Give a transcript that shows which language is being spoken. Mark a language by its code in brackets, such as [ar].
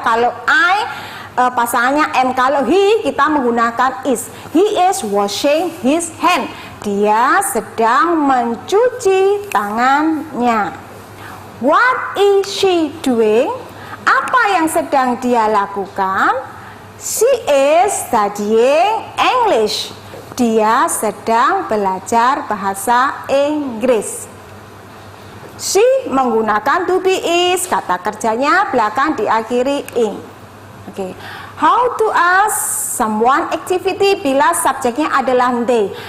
[id] Kalau I pasangannya m, kalau he kita menggunakan is. [en] He is washing his hand. [id] Dia sedang mencuci tangannya. [en] What is she doing? [id] Apa yang sedang dia lakukan? [en] She is studying English. [id] Dia sedang belajar bahasa Inggris. She menggunakan to be is, kata kerjanya belakang diakhiri ing. Oke. [en] How to ask someone activity [id] bila subjeknya adalah [en] they.